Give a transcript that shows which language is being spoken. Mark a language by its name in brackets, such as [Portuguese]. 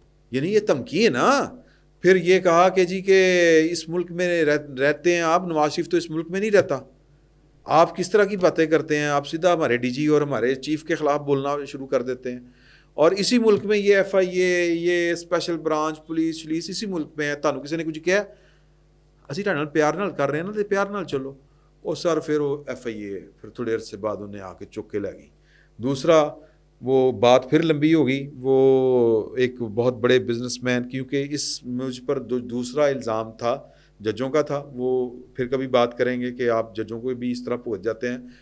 [Urdu] یعنی یہ دھمکی ہے نا. پھر یہ کہا کہ جی کہ اس ملک میں رہتے ہیں آپ, نواز شریف تو اس ملک میں نہیں رہتا, آپ کس طرح کی باتیں کرتے ہیں, آپ سیدھا ہمارے ڈی جی اور ہمارے چیف کے خلاف بولنا شروع کر دیتے ہیں. اور اسی ملک میں یہ ایف آئی اے, یہ اسپیشل برانچ پولیس اسی ملک میں ہے. [Punjabi] تانوں کسی نے کچھ کیا, اسی تہاڈے نال پیار نال کر رہے ہیں نا, تے پیار نال چلو. [Urdu] اور سر پھر وہ ایف آئی اے پھر تھوڑے عرصے بعد انہیں آ کے چک کے لے گئی. دوسرا وہ بات پھر لمبی ہو گئی. وہ ایک بہت بڑے بزنس مین, کیونکہ اس مجھ پر دوسرا الزام تھا ججوں کا تھا, وہ پھر کبھی بات کریں گے کہ آپ ججوں کو بھی اس طرح پہنچ جاتے ہیں.